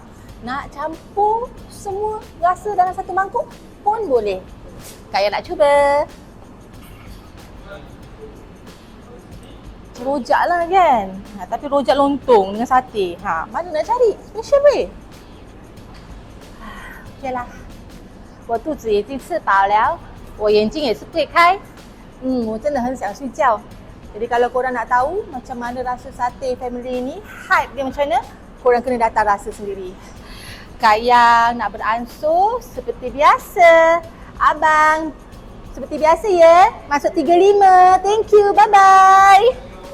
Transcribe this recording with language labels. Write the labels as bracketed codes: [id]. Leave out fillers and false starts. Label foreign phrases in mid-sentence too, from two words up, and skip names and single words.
[ms] Nak campur semua rasa dalam satu mangkuk pun boleh. Kak Yang nak cuba. Rojak lah kan. Tapi rojak lontong dengan sate. Mana nak cari? Special weh. [zh] OK 啦，我肚子已经吃饱了，我眼睛也是会开。我真的很想睡觉。 [ms] Jadi kalau korang nak tahu macam mana rasa sate family ni, hype dia macam mana, korang kena datang rasa sendiri. Kak Yang nak beransur seperti biasa. Abang seperti biasa ya. Masuk 35. [en] Thank you. Bye bye.